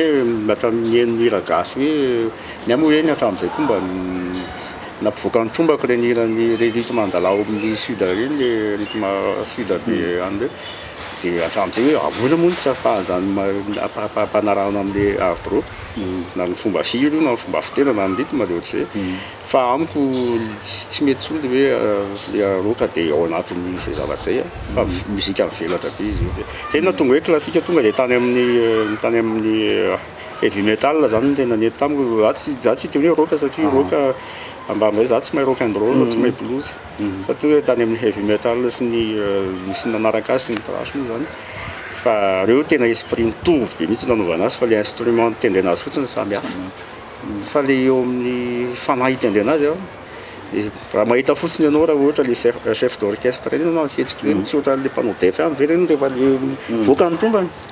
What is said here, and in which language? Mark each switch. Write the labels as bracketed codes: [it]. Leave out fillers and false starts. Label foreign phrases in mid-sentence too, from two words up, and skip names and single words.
[mg] hoe hatramin'ny hira gasy hoe miamo eny hatramin'izay koa mba nampivoaka ny trombako reny hirany le rythme andalao amin'ny sud reny le rythme sud be any reo de hatramin'izay hoe ahoana moa tsy afahazany mpanarahana am'le [en] hard rock [mg] na ny fomba firo na ny fomba fitena na ny rythme de ohatr'izay fa amiko tsy mety tsony hoe le rock de ao anatin'ny zay zavatra zay fa musique mivelatra be izy zay na tonga hoe classique tonga de tany amin'ny [en] heavy metal [mg] zany tena nety tamiko za tsy teo hoe rock satria rock ambama hoe za tsy mahay [en] rock and roll [mg] tsy mahay blues fa toa hoe tany amin'ny [en] heavy metal [mg] sy ny misy nanaraka azy sy ny thrash moa zany fa reo tena esprit mitovy be mihitsy nanaovana azy fa le instrument tendrena azy fotsiny samy hafa fa le eo amin'ny fanahy tendrena azy raha mahita fotsiny ianao raha ohatra le [fr] chef d'orchestre [mg] reny ianao fihetsiky reny tsy ohatra le mpanao def am've reny rehefa le voaka ny trombany